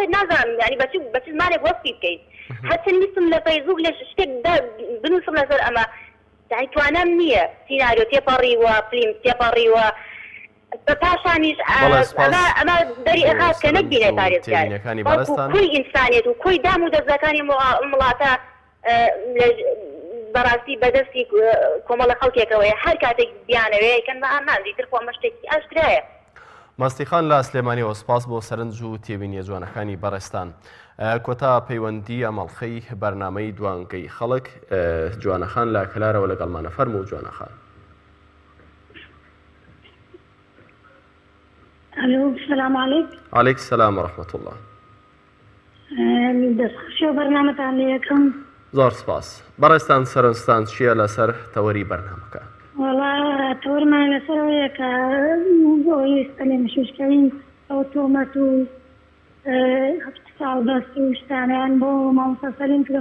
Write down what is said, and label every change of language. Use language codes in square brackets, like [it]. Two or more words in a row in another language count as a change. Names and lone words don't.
[ckb] نازانم ینی بە چ زمانێک وەستی بکەیت هەچەند نیستم لە فەیسبووک لە شتێک بنووسم لەسەر ئەمە یعنی توانام نییە سیناریۆ تێپەڕیوە فلیم تێپەڕیوە پاشانیش ئەمە دەری ئەخات کە نەکبینێت پارێزگار کۆی ئینسانیەت و کۆی دام و دەستەکانی وڵاتە بەڕاستی بەدەستی کۆمەڵە خەڵکێکەوەی هەر کاتێک بیانەوێ کەن بە ئامانزی تر خۆ مەشتێکی ئاشکرایە. مەستیخان لە سلێمانیەوە سپاس بۆ سەرنج و تێبینیە جوانەکانی بەڕێستان. کۆتا پەیوەندی ئەمەڵخەی بەرنامەی دوانگەی خەڵک جوانەخان لە کەلارەوە لەگەڵمانە فەرموو جوانەخان. [ar] الو السلام عليكم. عليك السلام ورحمة الله. [ckb] دەستخۆشیە بەرنامەتان لێ یەکەم. زۆر سپاس. بەڕێستان سەرنجتان چییە لەسەر تەوەری بەرنامەکە؟ وەڵا تەوەرمان لەسەرەوەیە کە بۆی سەلێم شوشکەوی ئەو تۆمەت و ساڵ دەست و شتانیان بۆ مامۆستا سەلیم کرد.